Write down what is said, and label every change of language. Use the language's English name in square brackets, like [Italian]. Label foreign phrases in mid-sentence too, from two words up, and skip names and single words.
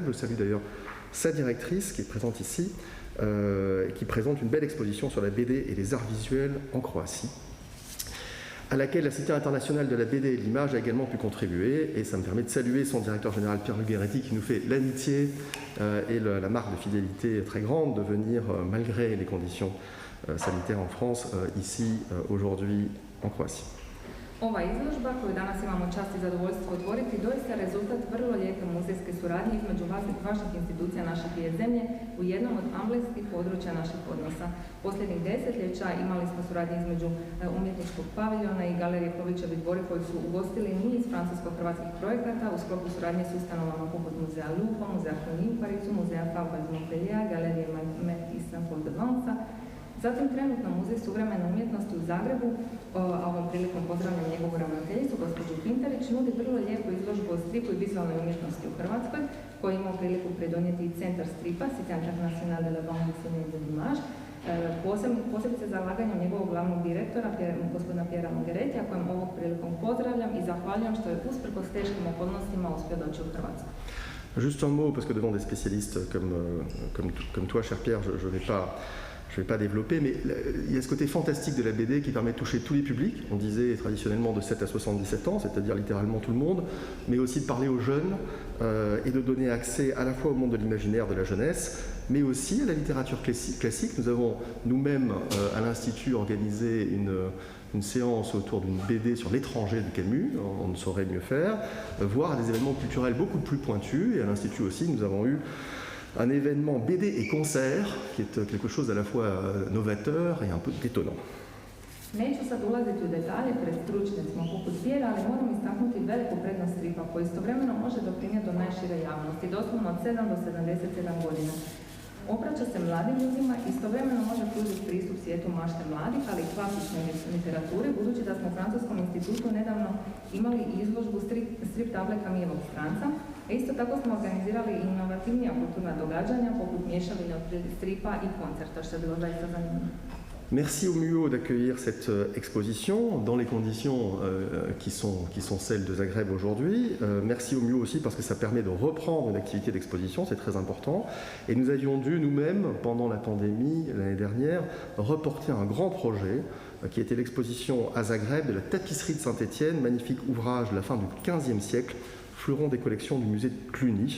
[French] Je salue d'ailleurs sa directrice qui est présente ici, qui présente une belle exposition sur la BD et les arts visuels en Croatie, à laquelle la Cité internationale de la BD et de l'image a également pu contribuer, et ça me permet de saluer son directeur général Pierre Lugheretti qui nous fait l'amitié et la marque de fidélité très grande de venir, malgré les conditions sanitaires en France, ici aujourd'hui en Croatie. [Croatian] Ova izložba koju danas imamo čast i zadovoljstvo otvoriti doista je rezultat vrlo lijepe muzejske suradnje između važnih institucija naše dvije zemlje u jednom od amblemskih područja naših odnosa. Posljednjih desetljeća imali smo suradnje između umjetničkog paviljona i galerije Klovićevi Dvori koji su ugostili niz francusko-hrvatskih projekata u sklopu suradnje s ustanovama poput muzeja Louvre, muzeja Cluny u Parizu, muzeja Fabre iz Montpellier, galerije Met i Saint-Paul-de-Vence. Zatim trenutno Muzej suvremene umjetnosti u Zagrebu, a ovom prilikom pozdravljam njegovu ravnateljicu, gospođu Pintarić, nudi vrlo lijepu izložbu o stripu i vizualnoj umjetnosti u Hrvatskoj, koji imao priliku pridonijeti i Centar stripa, Cité internationale de la bande dessinée et de l'image, posebice zalaganjem njegovog glavnog direktora, gospodina Piera Lugheretija, kojem ovom prilikom pozdravljam i zahvaljujem što je usprkos teškim okolnostima uspio doći u Hrvatsku. [French] Juste un mot, parce que devant des spécialistes comme toi, cher Pierre, je ne vais pas développer, mais il y a ce côté fantastique de la BD qui permet de toucher tous les publics. On disait traditionnellement de 7 à 77 ans, c'est-à-dire littéralement tout le monde, mais aussi de parler aux jeunes et de donner accès à la fois au monde de l'imaginaire de la jeunesse, mais aussi à la littérature classique. Nous avons nous-mêmes à l'Institut organisé une séance autour d'une BD sur l'étranger de Camus, on ne saurait mieux faire, voire des événements culturels beaucoup plus pointus. Et à l'Institut aussi, nous avons eu un événement BD et concert qui est quelque chose à la fois novateur et un peu détonnant. [Croatian] Neću sad ulaziti u detalje pred stručnjacima poput Pjera, ali moram istaknuti veliku prednost stripa koji istovremeno može doprinijeti do najšire javnosti, doslovno od 7 do 77 godina. obraća se mladim ljudima, istovremeno može pružiti pristup svijetu mašte mladih, ali i klasične literature, budući da smo u Francuskom institutu nedavno imali izložbu strip table Camilleovog stranca, a isto tako smo organizirali i inovativnija kulturna događanja poput mješavine od stripa i koncerta, što je bilo zaista zanimljivo. [French] Merci au MUO d'accueillir cette exposition dans les conditions qui sont celles de Zagreb aujourd'hui. Merci au MUO aussi parce que ça permet de reprendre une activité d'exposition, c'est très important. Et nous avions dû nous-mêmes, pendant la pandémie l'année dernière, reporter un grand projet qui était l'exposition à Zagreb de la tapisserie de Saint-Étienne, magnifique ouvrage de la fin du XVe siècle, fleuron des collections du musée de Cluny.